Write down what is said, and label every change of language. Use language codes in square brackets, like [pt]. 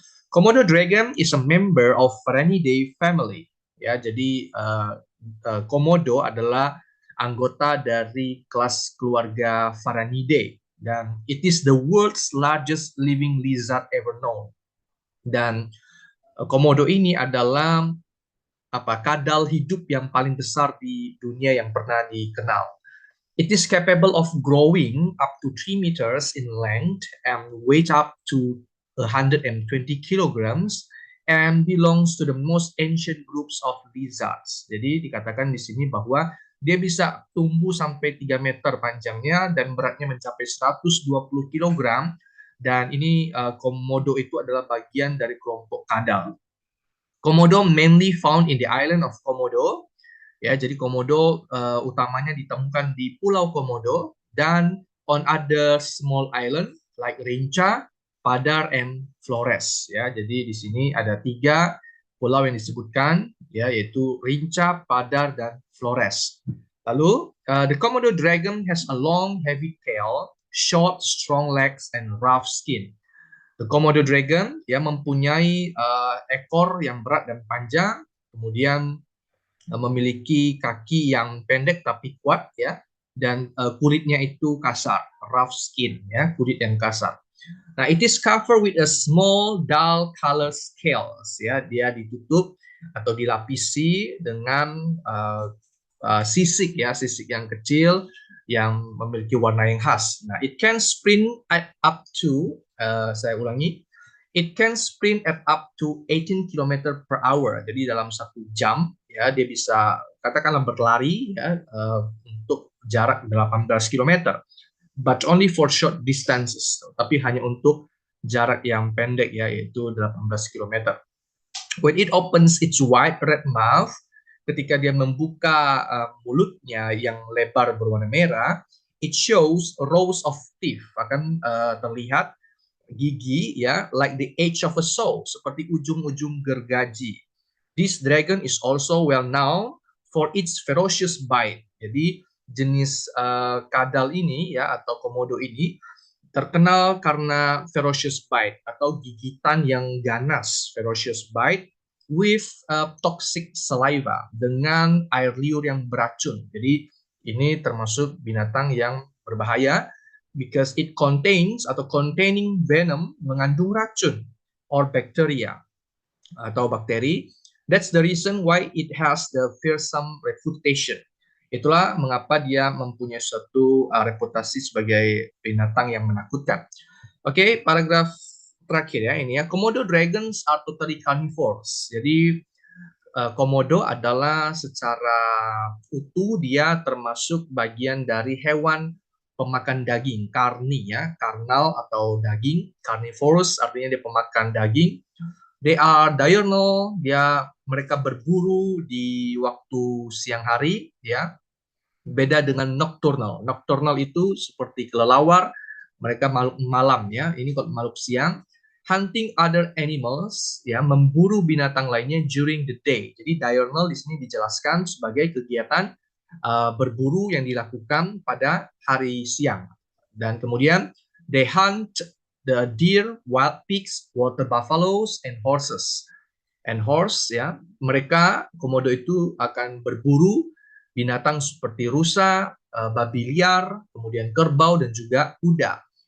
[en] Komodo dragon is a member of Varanidae family. [id] Ya, jadi Komodo adalah anggota dari kelas keluarga Varanidae. Dan [en] it is the world's largest living lizard ever known. Dan [id] Komodo ini adalah kadal hidup yang paling besar di dunia yang pernah dikenal. [en] It is capable of growing up to 3 meters in length and weight up to 120 kilograms and belongs to the most ancient groups of lizards. [id] Jadi dikatakan di sini bahwa dia bisa tumbuh sampai 3 meter panjangnya dan beratnya mencapai 120 kilogram, dan ini komodo itu adalah bagian dari kelompok kadal. [en] Komodo mainly found in the island of Komodo. [id] Ya, jadi komodo utamanya ditemukan di Pulau Komodo dan [en] on other small island like [id] Rinca, Padar, and Flores. Ya, jadi di sini ada 3 pulau yang disebutkan, ya, yaitu Rinca, Padar, dan Flores. Lalu, [en] the Komodo dragon has a long, heavy tail, short, strong legs, and rough skin. [id] The Komodo dragon ya mempunyai ekor yang berat dan panjang, kemudian memiliki kaki yang pendek tapi kuat, ya, dan kulitnya itu kasar, [en] rough skin, [id] ya, kulit yang kasar. Nah, [en] it is covered with a small dull color scales, [id] ya, dia ditutup atau dilapisi dengan sisik, ya, sisik yang kecil yang memiliki warna yang khas. [en] Nah, it can sprint at up to [id] saya ulangi, [en] it can sprint at up to 18 km per hour. [id] Jadi dalam 1 jam, ya, dia bisa katakanlah berlari, ya, untuk jarak 18 km, [en] but only for short distances. [id] Tapi hanya untuk jarak yang pendek, ya, yaitu 18 km. [en] When it opens its wide red mouth, [id] ketika dia membuka mulutnya yang lebar berwarna merah, [en] it shows rows of teeth, [id] akan terlihat gigi, [en] ya, like the edge of a saw, [id] seperti ujung-ujung gergaji. [en] This dragon is also well known for its ferocious bite. [id] Jadi jenis kadal ini, ya, atau komodo ini terkenal karena ferocious bite atau gigitan yang ganas, [en] ferocious bite with toxic saliva, [id] dengan air liur yang beracun. Jadi ini termasuk binatang yang berbahaya [en] because it contains [id] atau containing venom, mengandung racun, or bacteria atau bakteri. [en] That's the reason why it has the fearsome reputation. [id] Itulah mengapa dia mempunyai suatu reputasi sebagai binatang yang menakutkan. Oke, paragraf terakhir, ya, ini, ya. [en] Komodo dragons are totally carnivores. [id] Jadi komodo adalah secara utuh dia termasuk bagian dari hewan pemakan daging, karni, ya, karnal atau daging. Carnivorous artinya dia pemakan daging. [en] They are diurnal, [id] mereka berburu di waktu siang hari, ya. Beda dengan nocturnal. Nocturnal itu seperti kelelawar, mereka makhluk malam, ya. Ini kalau makhluk siang. [en] Hunting other animals, ya, [id] memburu binatang lainnya [en] during the day. [id] Jadi diurnal di sini dijelaskan sebagai kegiatan berburu yang dilakukan pada hari siang. Dan kemudian [en] they hunt the deer, wild pigs, water buffaloes, and horses. And horse, [id] ya, mereka komodo itu akan berburu binatang seperti rusa, babi liar, kemudian kerbau, dan juga kuda.